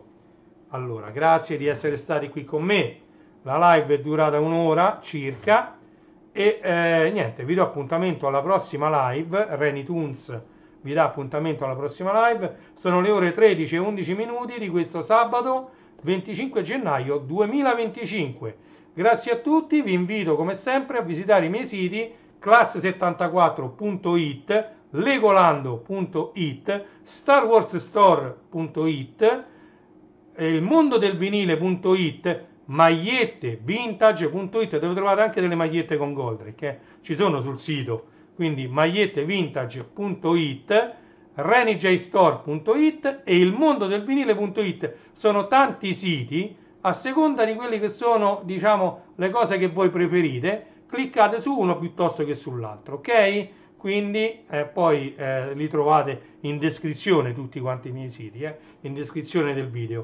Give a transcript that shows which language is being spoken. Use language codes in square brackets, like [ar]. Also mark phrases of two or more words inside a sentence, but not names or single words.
[it] Allora, grazie di essere stati qui con me. La live è durata un'ora circa e niente, vi do appuntamento alla prossima live. Reni Toons vi dà appuntamento alla prossima live. Sono le ore 13 e 11 minuti di questo sabato 25 gennaio 2025. Grazie a tutti, vi invito come sempre a visitare i miei siti class74.it, legolando.it, starwarsstore.it, il mondo del vinile.it, magliette vintage.it, dove trovate anche delle magliette con Goldrake, ci sono sul sito, quindi magliettevintage.it, renijstore.it e il mondo del vinile.it. Sono tanti siti, a seconda di quelli che sono, diciamo, le cose che voi preferite, cliccate su uno piuttosto che sull'altro, ok? Quindi poi li trovate in descrizione tutti quanti i miei siti, in descrizione del video.